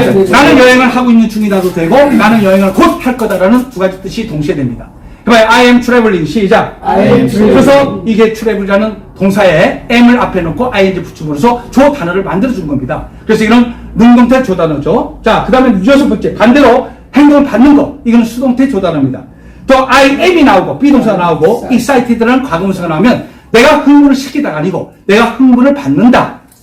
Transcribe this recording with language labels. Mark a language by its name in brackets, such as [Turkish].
[Korean] 나는 여행을 하고 있는 중이라도 되고 나는 여행을 곧 할 거다라는 두 가지 뜻이 동시에 됩니다. [English] 그러면 I am traveling 시작. [Korean] 그래서 이게 travel이라는 동사에 am을 앞에 놓고 ing 붙임으로써 조 단어를 만들어준 겁니다. 그래서 이건 능동태 조단어죠. 자, 그 다음에 여섯 번째 반대로 행동을 받는 거, 이건 수동태 조단어입니다. 또 I am이 나오고 비동사가 나오고 excited라는 과거문사가 나오면 내가 흥분을 시키다가 아니고 내가 흥분을 받는다.